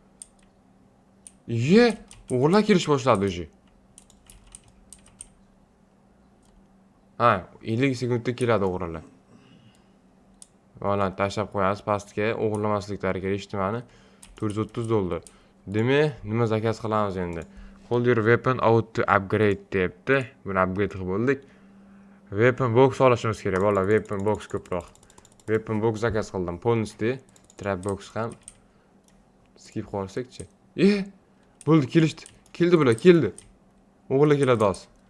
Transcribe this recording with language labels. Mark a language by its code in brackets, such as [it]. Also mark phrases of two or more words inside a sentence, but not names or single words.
[uz] O'g'irlar kelish boshladi o'zi. 50 sekundda keladi o'g'irlar. Mana tashlab qo'yamiz pastga, o'g'irlamasliklari kerak eshitmani. $430. Demak, nima zakaz qilamiz endi? [en] Hold your weapon out to upgrade deyapti. [uz] Buni upgrade qilib bo'ldik. [en] Weapon box [uz] olishimiz kerak, bolalar, [en] weapon box [uz] ko'proq. [en] Weapon box [uz] zakaz qildim. Polnosti, [en] trap box [uz] ham skip qilsak-chi. Bo'ldi, kelishdi. Keldi bular, keldi. O'g'irlar keladi hozir.